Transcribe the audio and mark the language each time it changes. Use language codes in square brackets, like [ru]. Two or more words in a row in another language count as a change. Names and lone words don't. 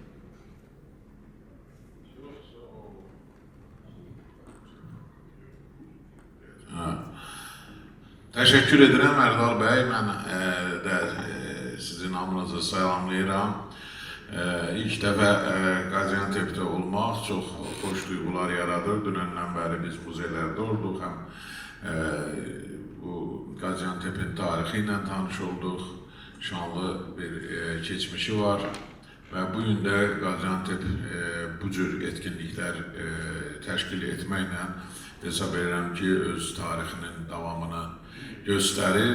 [tr] Teşekkür ederim Erdal Bey. Ben de sizin namınızı selamlayıram. İlk defa Gaziantep'te olmak [az] olmaq çox xoş duyğular yaradır. Dünəndən bəri biz muzeylərdə olduq, həm bu Qaziantep'in tarixi ilə tanış olduq, şanlı bir keçmişi var və bu gün də Qaziantep bu cür etkinliklər təşkil etməklə hesab edirəm ki, öz tarixinin davamını göstərir.